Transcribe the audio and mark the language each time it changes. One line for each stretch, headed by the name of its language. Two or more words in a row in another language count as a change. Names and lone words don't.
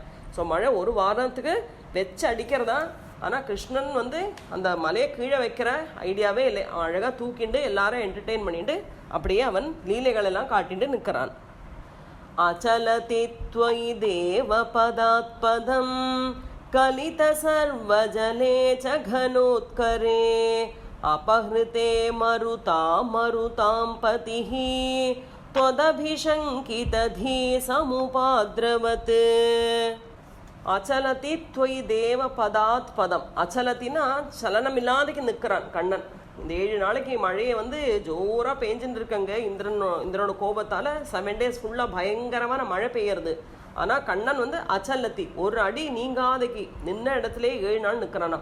Tamil: ஸோ மழை ஒரு வாரத்துக்கு வச்சு அடிக்கிறதா. ஆனால் கிருஷ்ணன் அந்த மலையை கீழே வைக்கிற ஐடியாவே இல்லை. அவன் அழகாக தூக்கிண்டு எல்லாரும் என்டர்டெயின் பண்ணிட்டு அப்படியே அவன் லீலைகள் எல்லாம் காட்டிட்டு நிற்கிறான்.
Sanskrit: अचलति त्वयि देव पदात्पदं गलित सर्वजले च घनोत्करे अपहृते मरुतां पतिः त्वदभिशङ्कितधी समुपाद्रवत्. அச்சலதி त्वयि देव पदात् पदम्.
Tamil: அச்சலத்தினா சலனமில்லாதக்கு நிற்கிறான் கண்ணன். இந்த 7 நாளைக்கு மழையை ஜோராக பெஞ்சுட்டு இருக்கங்க. இந்திரனோட கோபத்தால் 7 days ஃபுல்லாக பயங்கரமான மழை பெய்யறது. ஆனால் கண்ணன் அச்சலத்தி, ஒரு அடி நீங்காதக்கு நின்ன இடத்துலேயே 7 நாள் நிற்கிறானா.